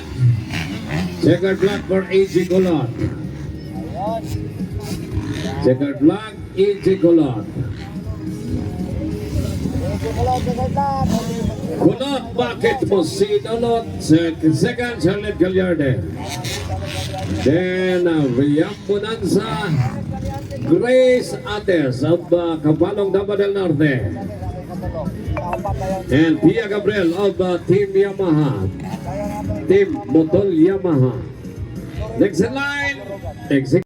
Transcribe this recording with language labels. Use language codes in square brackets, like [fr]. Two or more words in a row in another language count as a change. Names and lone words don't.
[en] Checkered flag for AG Colot. Checkered flag, AG Colot. [tl] Colot, bakit mo si Dolot? [en] Second, Charlotte Gallarde. Then, Riam Bonanza, Grace Ates of Cabalong Dama del Norte. And Pia Gabriel of Team Yamaha. Team Motol Yamaha. Next in line,